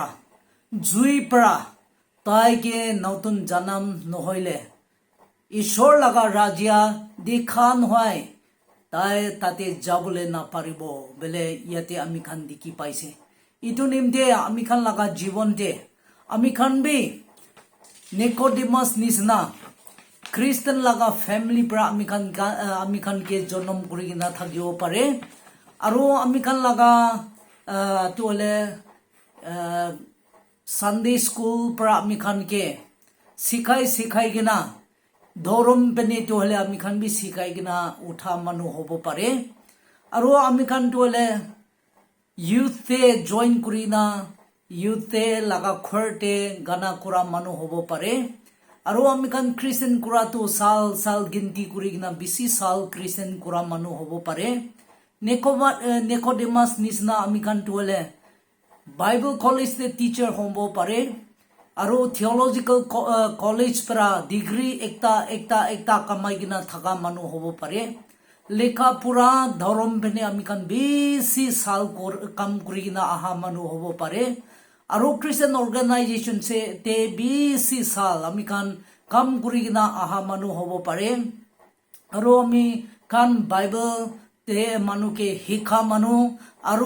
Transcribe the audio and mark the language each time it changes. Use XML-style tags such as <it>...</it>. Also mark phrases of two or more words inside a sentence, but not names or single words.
<nag>জুই পৰা তাইকে নতুন জন্ম নহইলে ঈশ্বৰ লাগা ৰাজ্য দেখা নহয় তাই তাতে যাবলৈ না পাৰিব বলে ইয়াতে আমি খান দেখি পাইছে ইটো নিমতে আমি খান লাগা জীৱনতে আমি খান বি নিকোডেমাস নিছনা খ্ৰীষ্টান লাগা ফ্যামিলি পৰা আমি খান কে জন্ম কৰি কিনা থাকিব পাৰে আৰু আমি খান লাগা তোলে</nag> <en>Sunday school</en> <nag>pra ami khan ke sikhai gina dorom bene to hole ami khan bi sikhai gina utha manu hobo pare aro ami khan to hole youth te join kurina youth te laga khorte gana kura manu hobo pare aro ami khan Christian kura to sal ginti kuri gina bisi sal Christian kura manu hobo pare Nicodemus nisna ami khan to hole</nag> <en>Bible college</en> <nag>the teacher hombo pare aro</nag> <en>theological college</en> <nag>para degree ekta kamai gina thaka manu hobo pare lekha pura dharam bene ami kan besi sal kam kuri gina aha manu hobo pare aro</nag> <en>Christian organization</en> <nag>se te besi sal ami kan kam kuri gina aha manu hobo pare aro ami kan Bible te manu ke hikha manu aro</nag>